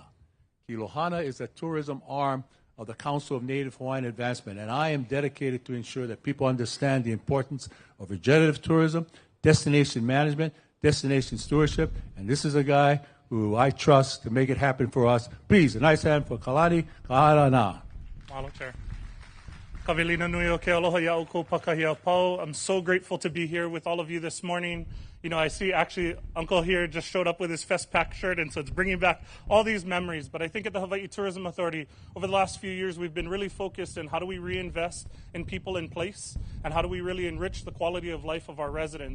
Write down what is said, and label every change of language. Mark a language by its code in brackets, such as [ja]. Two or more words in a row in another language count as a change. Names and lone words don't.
[en] Kilohana is a tourism arm of the Council of Native Hawaiian Advancement, and I am dedicated to ensure that people understand the importance of regenerative tourism, destination management, destination stewardship, and this is a guy who I trust to make it happen for us. Please, a nice hand for Kalani Kahalana. [haw] Mahalo, Chair. Kavelina nui o ke aloha ia'u ko pakahia pau. [en] I'm so grateful to be here with all of you this morning. You know, I see actually Uncle here just showed up with his FestPack shirt, and so it's bringing back all these memories. But I think at the Hawaii Tourism Authority, over the last few years, we've been really focused on how do we reinvest in people in place, and how do we really enrich the quality of life of our residents.